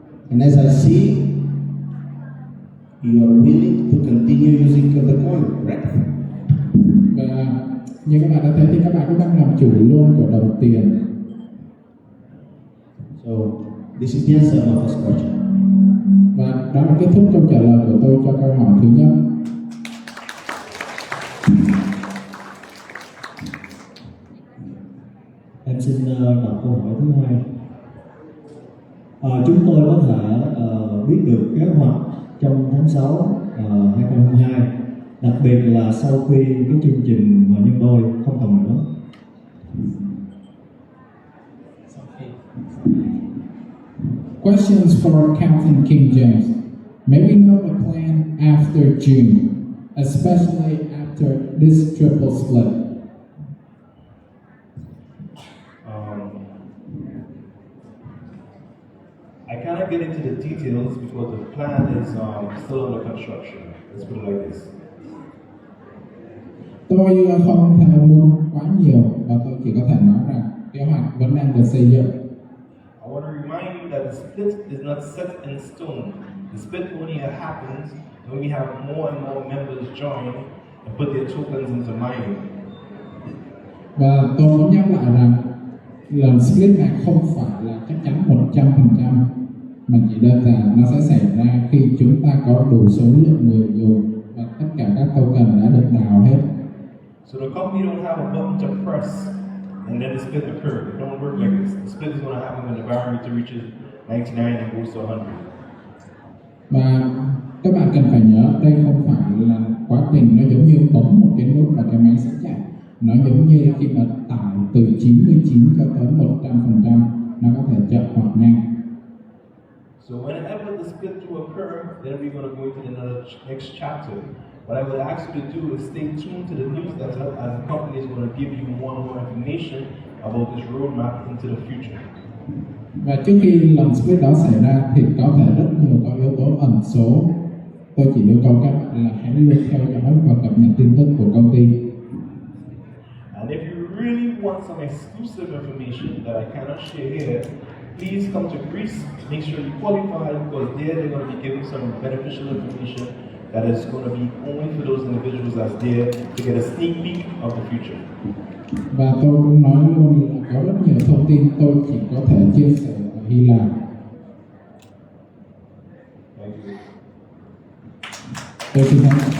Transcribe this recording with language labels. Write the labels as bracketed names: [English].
[English] And as I see, you are willing to continue using the coin, correct? [Vietnamese] Và như các bạn đã thấy thì các bạn cũng đang làm chủ luôn của đồng tiền. [English] So this is the answer of my first question. [Vietnamese] Và đó là kết thúc câu trả lời của tôi cho câu hỏi thứ nhất. Em xin đọc câu hỏi thứ hai. Chúng tôi có thể biết được kế hoạch trong tháng 6 2022, đặc biệt là sau khi cái chương trình mà nhân đôi không còn nữa. [English] Questions for Captain King James. May we know the plan after June, especially after this triple split? get into the details because the plan is still under construction. Let's put it like this. [Vietnamese] Tôi không thể muốn quá nhiều và tôi chỉ có thể nói rằng kế hoạch vẫn đang được xây dựng. [English] I want to remind you that the split is not set in stone. The split only happens when we have more and more members join and put their tokens into mining. [Vietnamese] Và tôi muốn nhắc lại rằng lần split này không phải là chắc chắn 100%, mà chỉ đơn giản nó sẽ xảy ra khi chúng ta có đủ số lượng người dùng và tất cả các token đã được đào hết. [English] So the company don't have a button to press and then the split occurs. It don't work like this. The split is going to happen when the parameter reaches 99 and goes to 100. [Vietnamese] Và các bạn cần phải nhớ đây không phải là quá trình nó giống như bấm một cái nút và cái máy sẽ chạy. Nó giống như khi mà tải từ 99 cho tới 100%, nó có thể chậm hoặc nhanh. [English] So whenever the split will occur, then we're going to go into another next chapter. What I would ask you to do is stay tuned to the newsletter, as the company is going to give you more and more information about this roadmap into the future. [Vietnamese] Và trước khi lần split đó xảy ra thì có thể rất nhiều các yếu tố ẩn số. Tôi chỉ yêu cầu các bạn là hãy luôn theo dõi và cập nhật tin tức của công ty. [English] And if you really want some exclusive information that I cannot share here, please come to Greece. Make sure you qualify, because there they're going to be giving some beneficial information that is going to be only for those individuals that's there to get a sneak peek of the future. [Vietnamese] Và tôi cũng nói luôn là có rất nhiều thông tin tôi chỉ có thể chia sẻ ở Hy Lạp. [English] Thank you. [Vietnamese] Tôi xin phép.